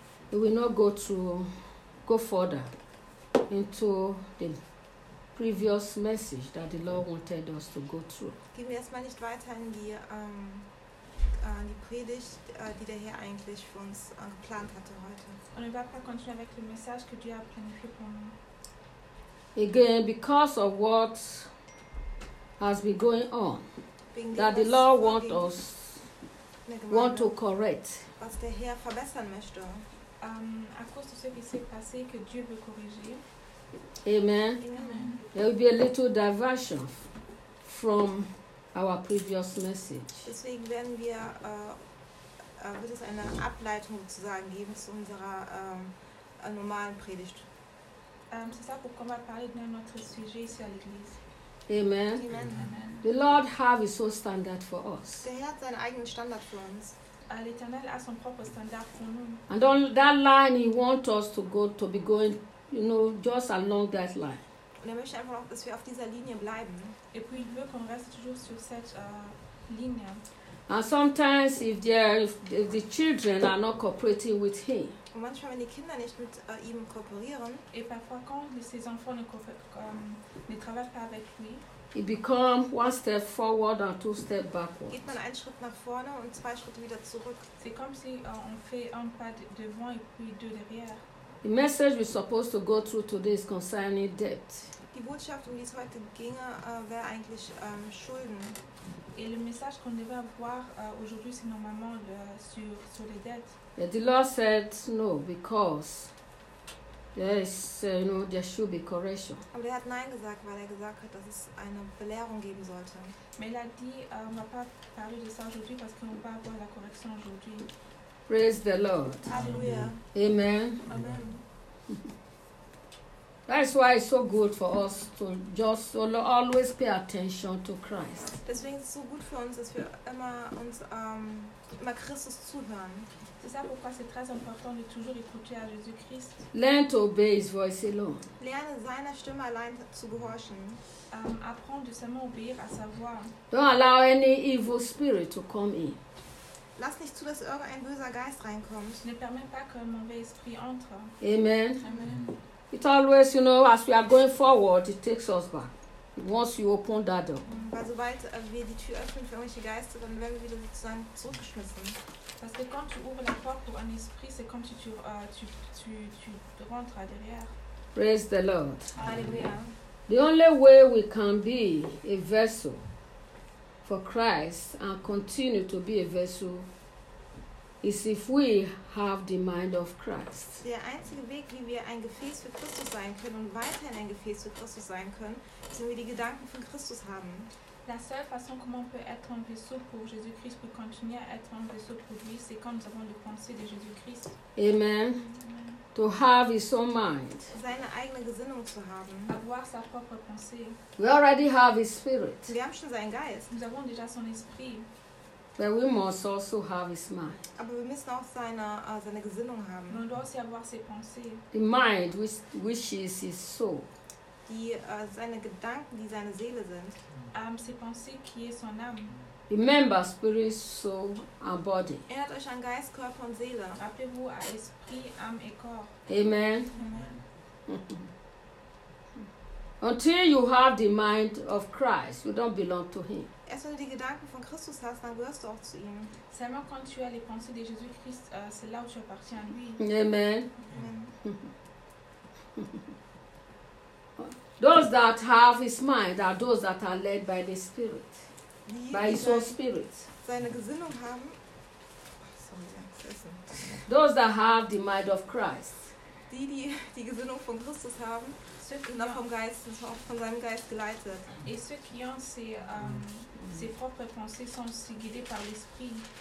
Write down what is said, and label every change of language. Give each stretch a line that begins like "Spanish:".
English: We will not go further into the previous message that the Lord wanted us to go through.
German: Gehen wir erstmal nicht weiter in die die Predigt, die der Herr eigentlich für uns geplant hatte heute.
French: On ne va pas continuer avec le message que Dieu a planifié pour nous.
English: Again, because of what has been going on, that the Lord wants us want to correct.
German: Was der Herr verbessern möchte.
French: À cause de ce qui s'est passé, que Dieu veut corriger. Amen. Amen.
English: There will be a little diversion from our previous message.
German: Deswegen werden wir, wird es eine Ableitung sozusagen geben zu unserer normalen Predigt.
French: C'est ça pourquoi on va parler de notre sujet ici à l'église. Amen. Amen.
English: The Lord have his own standard for us.
German: Der Herr hat seinen eigenen Standard für uns.
French: L'Éternel a son propre standard pour nous.
English: And on that line, he wants us to go, to be going, you know, just along that line.
German: Und er möchte einfach auch, dass wir auf dieser Linie bleiben.
French: Et puis il veut qu'on reste toujours sur cette Linie.
English: And sometimes, if the children are not cooperating with him.
German: Und manchmal, wenn die Kinder nicht mit ihm kooperieren.
French: Et parfois, quand ses enfants ne travaillent pas avec lui.
English: It become one step forward and two steps backwards.
German: Geht man einen Schritt nach vorne und zwei Schritte wieder zurück.
French: C'est comme si on fait un pas devant et puis deux derrière.
English: The message we're supposed to go through today is concerning debt.
German: Die Botschaft, um die es heute ginge, wäre eigentlich Schulden.
French: Et le message qu'on devait avoir aujourd'hui, c'est normalement sur les dettes.
English: Yeah, the Lord said no, because there should be correction.
German: Aber er hat nein gesagt, weil er gesagt hat, dass es eine Belehrung geben sollte.
French: Mais il a dit, on va pas parler de ça aujourd'hui parce qu'on va avoir la correction aujourd'hui.
English: Praise the Lord. Hallelujah. Amen. Amen. That's why it's so good for us to just always pay attention to Christ.
German: Deswegen ist es so gut für uns, dass wir immer Christus zuhören.
French: C'est ça pourquoi c'est très important de toujours écouter à Jésus-Christ.
English: Learn to obey his voice alone.
German: Lerne seiner Stimme allein zu gehorchen.
French: Apprendre de seulement obéir à sa voix.
English: Don't allow any evil spirit to come in.
German: Lass nicht zu, dass irgendein böser Geist reinkommt.
French: Ne permet pas que mauvais esprit entre. Amen. Amen.
English: It always, you know, as we are going forward, it takes us back. Once you open that door.
German: Weil sobald wir die Tür öffnen für irgendwelche Geister, dann werden wir wieder sozusagen zurückgeschmissen.
French: Parce que quand tu ouvres la porte pour un esprit, c'est comme si tu rentres derrière.
English: Praise the Lord.
French: Alléluia.
English: The only way we can be a vessel for Christ and continue to be a vessel is if we have the mind of Christ.
German: Der einzige Weg, wie wir ein Gefäß für Christus sein können und weiterhin ein Gefäß für Christus sein können, ist, wenn wir die Gedanken von Christus haben.
French: La seule façon comment on peut être un vaisseau pour Jésus-Christ, pour continuer à être un vaisseau pour lui, c'est quand nous avons les pensées de Jésus-Christ.
English: Amen. Amen. To have his own mind.
German: Seine eigene Gesinnung zu haben.
French: Avoir sa propre pensée.
English: We already have his spirit.
German: Wir haben schon seinen Geist.
French: Nous avons déjà son esprit.
English: But we must also have his mind.
German: Aber wir müssen auch seine Gesinnung haben.
French: Man doit aussi avoir ses pensées.
English: The mind which is his soul.
German: Seine Gedanken, die seine Seele sind.
French: Ses pensées qui est son âme.
English: Remember spirit, soul and body.
German: Erinnert euch an Geist, Körper und Seele.
French: Rappelez-vous à esprit, âme et corps. Amen. Amen.
English: Until you have the mind of Christ, you don't belong to him.
German: Erst wenn du die Gedanken von Christus hast, dann gehörst du auch zu ihm.
French: Seulement quand tu as les pensées de Jésus-Christ, c'est là où tu appartiens à lui. Amen. Amen.
English: Those that have his mind are those that are led by the Spirit. By his own spirit.
German: Seine Gesinnung haben.
English: Oh, sorry, Those that have the mind of Christ.
German: Die Gesinnung von Christus haben. Und auch vom Geist, von seinem Geist geleitet.
French: Et ceux qui ont ses propres pensées sont aussi guidés par l'esprit.